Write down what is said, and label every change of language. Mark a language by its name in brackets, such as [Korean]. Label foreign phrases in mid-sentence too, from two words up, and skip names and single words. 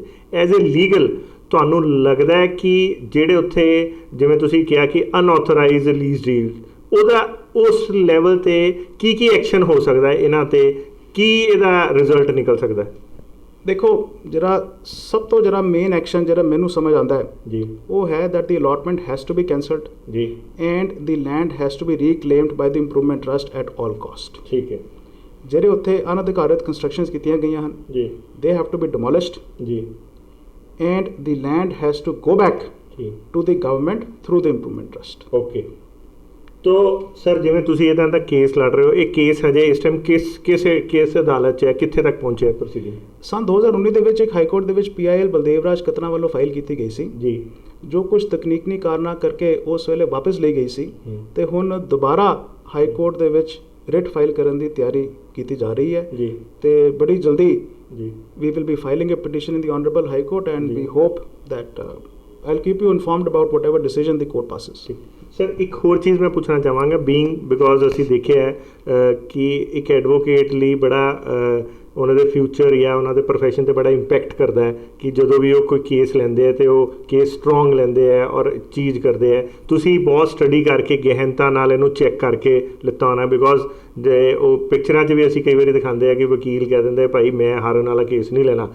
[English] as a legal [Punjabi] ਤੁਹਾਨੂੰ ਲੱਗਦਾ ਹੈ ਕਿ ਜਿਹੜੇ ਉੱਥੇ ਜਿਵੇਂ ਤੁਸੀਂ ਕਿਹਾ ਕਿ [English] unauthorized lease deal, [Punjabi] ਉਹਦਾ ਉਸ ਲੈਵਲ ਤੇ ਕੀ ਐਕਸ਼ਨ ਹੋ ਸਕਦਾ ਹੈ ਇਹਨਾਂ ਤੇ, ਕੀ ਇਹਦਾ ਰਿਜ਼ਲਟ ਨਿਕਲ ਸਕਦਾ ਹੈ? ਦੇਖੋ, ਜਿਹੜਾ ਸਭ ਤੋਂ ਜਿਹੜਾ [English] main action [Punjabi] ਜਿਹੜਾ ਮੈਨੂੰ ਸਮਝ ਆਉਂਦਾ ਹੈ ਜੀ ਉਹ ਹੈ [English] that the allotment has to be cancelled [Punjabi] ਜੀ [English] and the land has to be reclaimed by the improvement trust at all cost। [Punjabi] ਠੀਕ ਹੈ ਜਿਹੜੇ ਉੱਥੇ ਅਨਅਧਿਕਾਰਤ ਕੰਸਟਰਕਸ਼ਨਸ ਕੀਤੀਆਂ ਗਈਆਂ ਹਨ, ਜੀ [English] they have to be demolished [Punjabi] ਜੀ [English] and the land has to go back [Punjabi] ਜੀ [English] to the government through the improvement trust। ਓਕੇ। [Punjabi] ਤੋ ਸਰ ਜਿਵੇਂ ਤੁਸੀਂ ਇਹਦਾ ਦਾ ਕੇਸ ਲੜ ਰਹੇ ਹੋ, ਇਹ ਕੇਸ ਹਜੇ ਇਸ ਟਾਈਮ ਕਿਸ ਅਦਾਲਤ 'ਚ ਹੈ, ਕਿੱਥੇ ਤੱਕ ਪਹੁੰਚਿਆ ਪ੍ਰੋਸੀਡਿੰਗ? ਸੰਨ 2019 ਦੇ ਵਿੱਚ ਇੱਕ [English] high court [Punjabi] ਦੇ ਵਿੱਚ PIL ਬਲਦੇਵ ਰਾਜ ਕਤਨਾ ਵੱਲੋਂ ਫਾਈਲ ਕੀਤੀ ਗਈ ਸੀ, ਜੀ ਜੋ ਕੁਝ ਤਕਨੀਕੀ ਕਾਰਨਾਂ ਕਰਕੇ ਉਸ ਵੇਲੇ ਵਾਪਸ ਲਈ ਗਈ ਸੀ ਤੇ ਹੁਣ ਦੁਬਾਰਾ [English] high court [Punjabi] ਦੇ ਵਿੱਚ [English] writ file [Punjabi] ਕਰਨ ਦੀ ਤਿਆਰੀ ਕੀਤੀ ਜਾ ਰਹੀ ਹੈ ਜੀ ਤੇ ਬੜੀ ਜਲਦੀ ਜੀ [English] we will be filing a petition in the honorable high court and we hope that I'll keep you informed about whatever decision the court passes। [Punjabi] ਸਰ ਇੱਕ ਹੋਰ ਚੀਜ਼ ਮੈਂ ਪੁੱਛਣਾ ਚਾਹਾਂਗਾ, [English] being because [Punjabi] ਅਸੀਂ ਦੇਖਿਆ ਹੈ ਕਿ ਇੱਕ ਐਡਵੋਕੇਟ ਲਈ ਬੜਾ ਉਹਨਾਂ ਦੇ ਫਿਊਚਰ ਜਾਂ ਉਹਨਾਂ ਦੇ ਪ੍ਰੋਫੈਸ਼ਨ 'ਤੇ ਬੜਾ ਇੰਪੈਕਟ ਕਰਦਾ ਹੈ ਕਿ ਜਦੋਂ ਵੀ ਉਹ ਕੋਈ ਕੇਸ ਲੈਂਦੇ ਆ ਤੇ ਉਹ [English] case strong [Punjabi] ਲੈਂਦੇ ਆ ਔਰ ਚੀਜ਼ ਕਰਦੇ ਆ। ਤੁਸੀਂ ਬਹੁਤ ਸਟੱਡੀ ਕਰਕੇ ਗਹਿਨਤਾ ਨਾਲ ਇਹਨੂੰ ਚੈੱਕ ਕਰਕੇ ਲਿੱਤਾ ਹੋਣਾ, ਬਿਕੋਜ਼ ਜੇ ਉਹ ਪਿਕਚਰਾਂ 'ਚ ਵੀ ਅਸੀਂ ਕਈ ਵਾਰੀ ਦਿਖਾਉਂਦੇ ਆ ਕਿ ਵਕੀਲ ਕਹਿ ਦਿੰਦੇ ਭਾਈ ਮੈਂ ਹਾਰਨ ਵਾਲਾ ਕੇਸ ਨਹੀਂ ਲੈਣਾ।